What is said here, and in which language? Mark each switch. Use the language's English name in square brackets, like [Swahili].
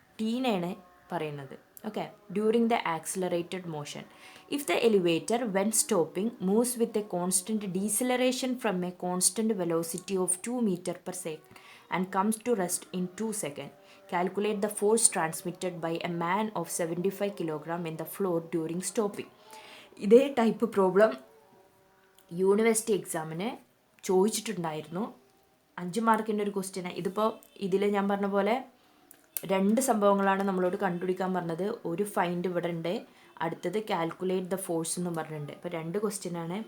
[Malayalam] ടീനെയാണ് പറയുന്നത്. [English] Okay, during the accelerated motion. If the elevator when stopping moves with a constant deceleration from a constant velocity of 2 metre per second and comes to rest in 2 seconds. Calculate the force transmitted by a man of 75 kilogram in the floor during stopping. [Malayalam] ഇതേ type problem university എക്സാമിന് ചോദിച്ചിട്ടുണ്ടായിരുന്നു. 5 മാർക്കിൻ്റെ ഒരു question. ഇതിപ്പോൾ ഇതിൽ ഞാൻ പറഞ്ഞ പോലെ 2 സംഭവങ്ങളാണ് നമ്മളോട് കണ്ടുപിടിക്കാൻ പറഞ്ഞത്. ഒരു ഫൈൻഡ് ഇവിടെ ഉണ്ട്, അടുത്തത് [English] calculate the force [Malayalam] എന്നും പറഞ്ഞിട്ടുണ്ട്. അപ്പോൾ 2 ക്വസ്റ്റ്യനാണ്.